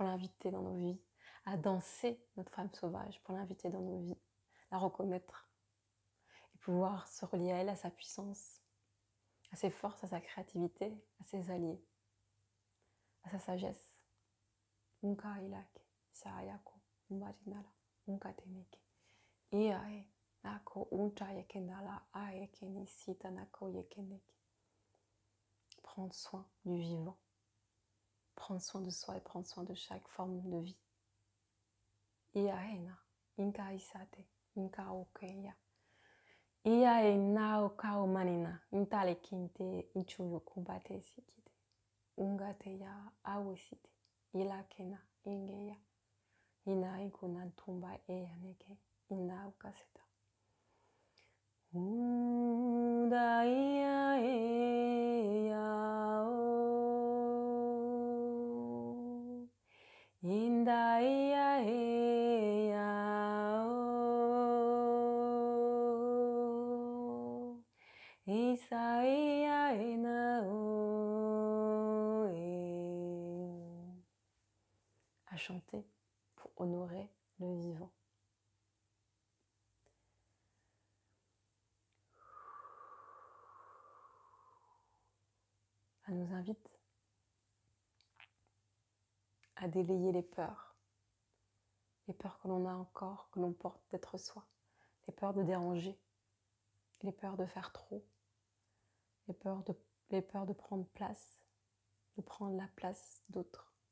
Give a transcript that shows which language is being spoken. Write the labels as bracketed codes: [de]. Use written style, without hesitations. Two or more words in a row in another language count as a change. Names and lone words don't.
[fr] l'inviter dans nos vies, à danser notre femme sauvage pour l'inviter dans nos vies, la reconnaître et pouvoir se relier à elle, à sa puissance, à ses forces, à sa créativité, à ses alliés, à sa sagesse. Unka ilake, saayako, umbarinala, unka teneke, iae, nako unta yekenala, aekeni sita nako yekeneke. Prendre soin du vivant, prendre soin de soi et prendre soin de chaque forme de vie. Iaena, inka isate, inka okeya, Ia e nao kao manina, intale kinte inchuyo kumbate sikite. Ungate ya awesite, ila kena ingeya. Ina ikunan tumba eya neke, ina ukaseta. Unda ia eya o. Inda ia eya o. Isa ia ena o. À chanter pour honorer le vivant. Ça nous invite à délayer les peurs que l'on a encore, que l'on porte d'être soi, les peurs de déranger, les peurs de faire trop, les peurs de prendre place, de prendre la place d'autres,